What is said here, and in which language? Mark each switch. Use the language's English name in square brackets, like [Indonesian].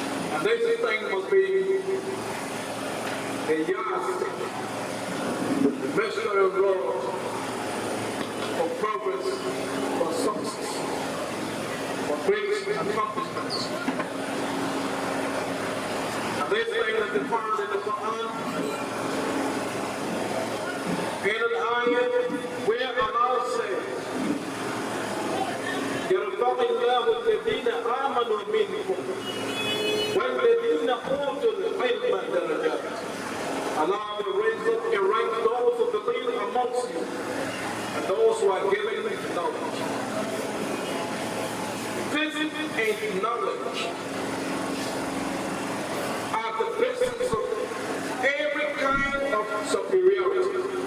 [English] And this thing must be a yardstick, the measuring rod for progress, for success, for great accomplishments. And this thing is defined in the Quran. In an ayat where Allah says, [Arabic] يَرْفَعِ اللَّهُ الَّذِينَ آمَنُوا مِنْكُمْ وَالَّذِينَ أُوتُوا الْعِلْمَ دَرَجَاتٍ. [English] Allah will raise up and rank those who believe amongst you and those who are given knowledge. This and knowledge are the basis of every kind of superiority.